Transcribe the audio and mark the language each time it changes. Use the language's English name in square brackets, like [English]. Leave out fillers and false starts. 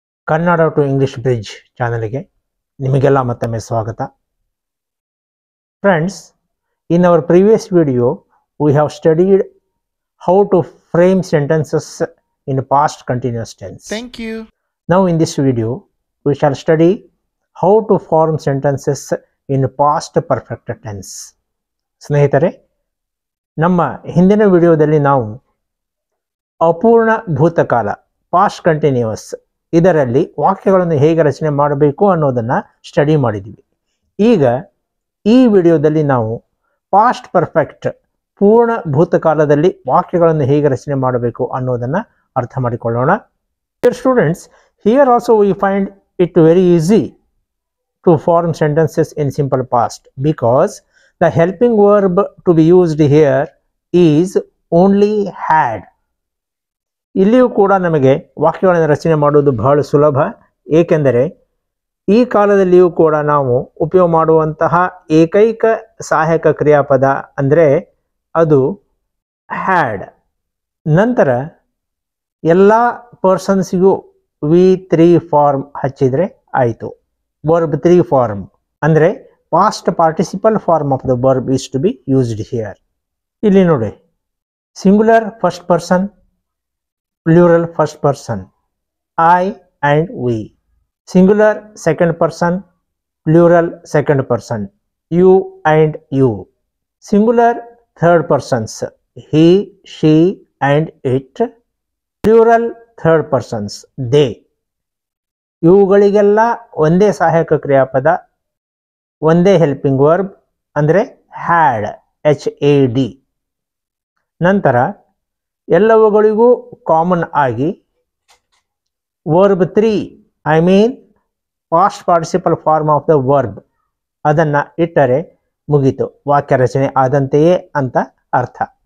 [Kannada] Kannada to English bridge ಚಾನಲ್ಗೆ ನಿಮಗೆಲ್ಲ ಮತ್ತೊಮ್ಮೆ ಸ್ವಾಗತ. [English] Friends, in our previous video we have studied how to frame sentences in past continuous tense. Thank you. Now in this video we shall study how to form sentences in past perfect tense. [Kannada] ಸ್ನೇಹಿತರೆ, ನಮ್ಮ ಹಿಂದಿನ ವಿಡಿಯೋದಲ್ಲಿ ನಾವು ಅಪೂರ್ಣ ಭೂತಕಾಲ past continuous ಇದರಲ್ಲಿ ವಾಕ್ಯಗಳನ್ನು ಹೇಗೆ ರಚನೆ ಮಾಡಬೇಕು ಅನ್ನೋದನ್ನು ಸ್ಟಡಿ ಮಾಡಿದ್ವಿ. ಈಗ ಈ ವಿಡಿಯೋದಲ್ಲಿ ನಾವು ಪಾಸ್ಟ್ ಪರ್ಫೆಕ್ಟ್ ಪೂರ್ಣ ಭೂತಕಾಲದಲ್ಲಿ ವಾಕ್ಯಗಳನ್ನು ಹೇಗೆ ರಚನೆ ಮಾಡಬೇಕು ಅನ್ನೋದನ್ನು ಅರ್ಥ ಮಾಡಿಕೊಳ್ಳೋಣ. [English] Dear students, here also we find it very easy to form sentences in simple past because the helping verb to be used here is only had. [Kannada] ಇಲ್ಲಿಯೂ ಕೂಡ ನಮಗೆ ವಾಕ್ಯಗಳನ್ನು ರಚನೆ ಮಾಡುವುದು ಬಹಳ ಸುಲಭ, ಏಕೆಂದರೆ ಈ ಕಾಲದಲ್ಲಿಯೂ ಕೂಡ ನಾವು ಉಪಯೋಗ ಮಾಡುವಂತಹ ಏಕೈಕ ಸಹಾಯಕ ಕ್ರಿಯಾಪದ ಅಂದರೆ ಅದು ಹ್ಯಾಡ್. ನಂತರ ಎಲ್ಲ ಪರ್ಸನ್ಸ್ಗೂ V3 ಫಾರ್ಮ್ ಹಚ್ಚಿದರೆ ಆಯಿತು. [English] Verb 3 form ಅಂದರೆ past participle form of the verb is to be used here. [Kannada] ಇಲ್ಲಿ ನೋಡಿ, [English] Singular first person, plural first person, I and we. Singular second person, plural second person, you and you. Singular third persons, he, she and it. Plural third persons, they. [Kannada] ಇವುಗಳಿಗೆಲ್ಲ ಒಂದೇ ಸಹಾಯಕ ಕ್ರಿಯಾಪದ, ಒಂದೇ helping verb ಅಂದರೆ had, HAD. ನಂತರ ಎಲ್ಲವುಗಳಿಗೂ common ಆಗಿ verb 3 I mean past participle form of the verb ಅದನ್ನು ಇಟ್ಟರೆ ಮುಗೀತು, ವಾಕ್ಯ ರಚನೆ ಆದಂತೆಯೇ ಅಂತ ಅರ್ಥ.